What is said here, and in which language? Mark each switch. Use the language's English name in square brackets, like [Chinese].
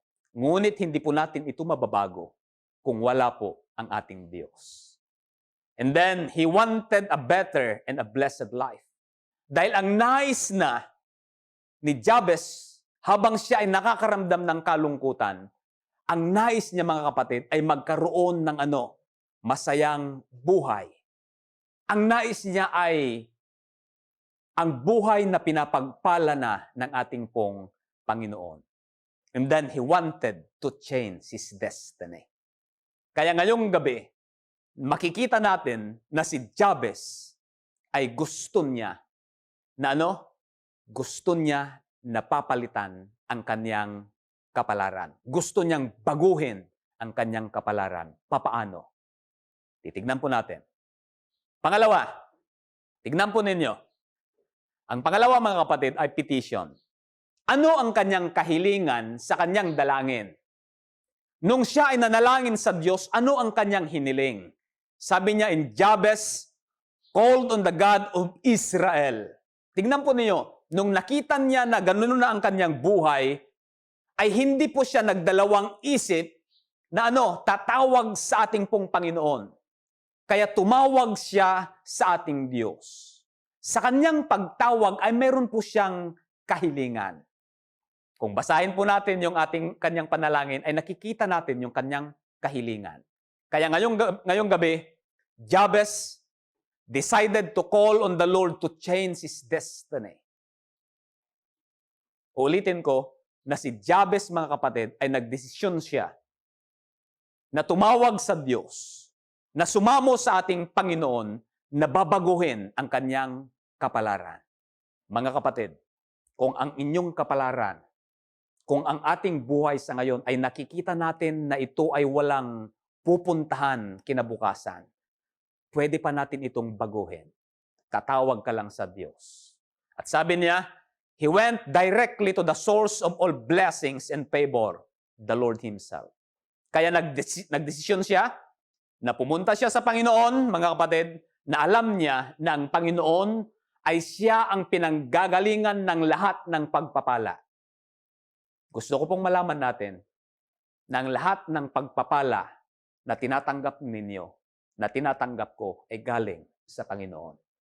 [Filipino] Ngunit hindi po natin ito mababago kung wala po ang ating Diyos. [English] And then, he wanted a better and a blessed life. [Filipino] Dahil ang nais na ni Jabez, habang siya ay nakakaramdam ng kalungkutan, ang nais niya, mga kapatid, ay magkaroon ng masayang buhay. Ang nais niya ay ang buhay na pinapagpala na ng ating pong Panginoon. [English] And then he wanted to change his destiny. [Filipino] Kaya ngayong gabi, makikita natin na si Jabez ay gusto niya na gusto niya na papalitan ang kanyang kapalaran. Gusto niyang baguhin ang kanyang kapalaran. Papaano? Titignan po natin. Pangalawa, tignan po ninyo. Ang pangalawa, mga kapatid, ay petition. Ano ang kanyang kahilingan sa kanyang dalangin? Nung siya ay nanalangin sa Diyos, ano ang kanyang hiniling? Sabi niya [English] in Jabez, called on the God of Israel. [Filipino] Tignan po ninyo, nung nakita niya na ganoon na ang kanyang buhay, ay hindi po siya nagdalawang isip na tatawag sa ating pong Panginoon. Kaya tumawag siya sa ating Diyos. Sa kanyang pagtawag ay meron po siyang kahilingan. Kung basahin po natin yung kanyang panalangin, ay nakikita natin yung kanyang kahilingan. Kaya ngayong gabi, [English] Jabez decided to call on the Lord to change his destiny. [Filipino] Ulitin ko, na si Jabez, mga kapatid, ay nagdesisyon siya na tumawag sa Diyos, na sumamo sa ating Panginoon, na babaguhin ang kanyang kapalaran. Mga kapatid, kung ang inyong kapalaran, kung ang ating buhay sa ngayon ay nakikita natin na ito ay walang pupuntahan kinabukasan, pwede pa natin itong baguhin. Katawag ka lang sa Diyos. At sabi niya, [English] He went directly to the source of all blessings and favor, the Lord Himself. [Filipino] Kaya nagdesisyon siya na pumunta siya sa Panginoon, mga kapatid, na alam niya na ang Panginoon ay siya ang pinanggagalingan ng lahat ng pagpapala. Gusto ko pong malaman natin na ang lahat ng pagpapala na tinatanggap ninyo, na tinatanggap ko, ay galing sa Panginoon.